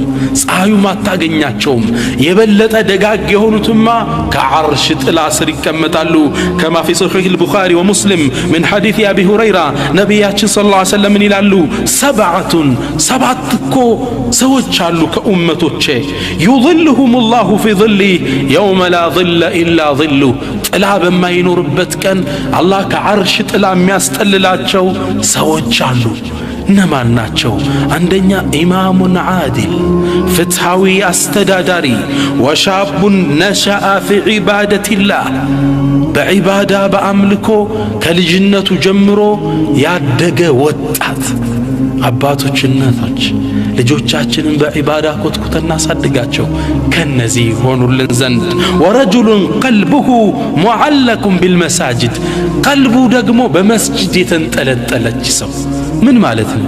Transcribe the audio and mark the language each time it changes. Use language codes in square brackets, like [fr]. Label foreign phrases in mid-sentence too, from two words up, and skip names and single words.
[am] ፀሐዩም አታገኛቸውም። የበለጠ ደጋግ የሆኑትማ ከዓርሽ ጥላ ስር ይቀመጣሉ። [ar] كما في صحيح البخاري ومسلم من حديث أبي هريرة [am] ነቢያችን [ar] صلى الله عليه وسلم [am] ይላሉ ሰብዓቱን ሰባት እኮ ሰዎች አሉ ከኡመቶቼ [ar] يظلهم الله في ظل يوم لا ظل إلا ظله [am] ጥላ በማይኖርበት ቀን አላህ ከዓርሽ ጥላ የሚያስጠልላቸው ሰዎች አሉ። እነማን ናቸው? አንደኛ [ar] إمام عادل [am] ፍትሃዊ አስተዳዳሪ፣ [ar] وشاب نشأ في عبادة الله [am] በዒባዳ በአምልኮ ከልጅነቱ ጀምሮ ያደገ ወጣት። አባቶች እናቶች ልጆቻችንን በዒባዳ ኮትኩተን እናሳድጋቸው ከነዚህ ሆኑልን ዘንድ። [ar] ورجل قلبه معلق بالمساجد [am] ቀልቡ ደግሞ በመስጂድ የተንጠለጠለች ሰው። ምን ማለት ነው?